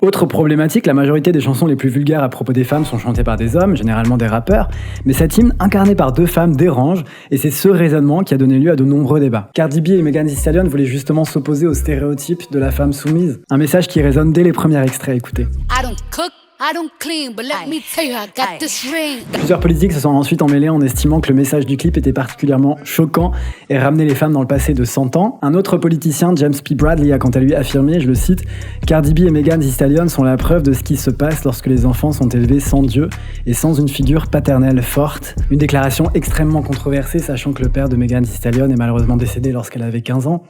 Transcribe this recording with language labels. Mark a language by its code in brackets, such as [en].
[fr] Autre problématique, la majorité des chansons les plus vulgaires à propos des femmes sont chantées par des hommes, généralement des rappeurs, mais cet hymne incarné par deux femmes dérange, et c'est ce raisonnement qui a donné lieu à de nombreux débats. Cardi B et Megan Thee Stallion voulaient justement s'opposer au stéréotype de la femme soumise, un message qui résonne dès les premiers extraits, écoutez. [en] I don't clean, but let me tell you, I got this ring. [fr] Plusieurs politiques se sont ensuite emmêlés en estimant que le message du clip était particulièrement choquant et ramenait les femmes dans le passé de 100 ans. Un autre politicien, James P. Bradley, a quant à lui affirmé, je le cite, « Cardi B et Megan Thee Stallion sont la preuve de ce qui se passe lorsque les enfants sont élevés sans Dieu et sans une figure paternelle forte. » Une déclaration extrêmement controversée, sachant que le père de Megan Thee Stallion est malheureusement décédé lorsqu'elle avait 15 ans.